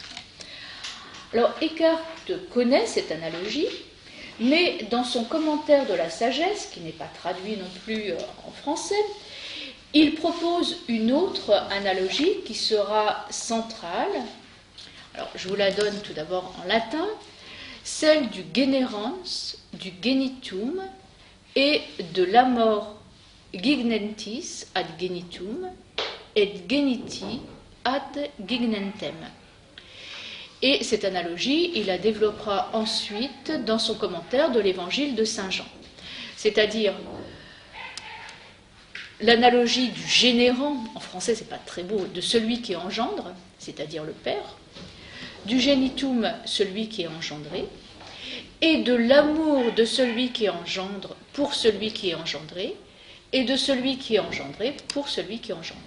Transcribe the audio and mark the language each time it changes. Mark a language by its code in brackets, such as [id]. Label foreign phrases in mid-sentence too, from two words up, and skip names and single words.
[fr] Alors Eckhart connaît cette analogie, mais dans son commentaire de la sagesse, qui n'est pas traduit non plus en français, il propose une autre analogie qui sera centrale. Alors je vous la donne tout d'abord en latin, celle du generans, du genitum et de l' [la] amor gignentis ad genitum et geniti ad gignentem. [fr] Et cette analogie, il la développera ensuite dans son commentaire de l'évangile de Saint Jean. C'est-à-dire l'analogie du générant, en français c'est pas très beau, de celui qui engendre, c'est-à-dire le Père, du genitum, celui qui est engendré, et de l'amour de celui qui engendre pour celui qui est engendré, et de celui qui est engendré pour celui qui engendre.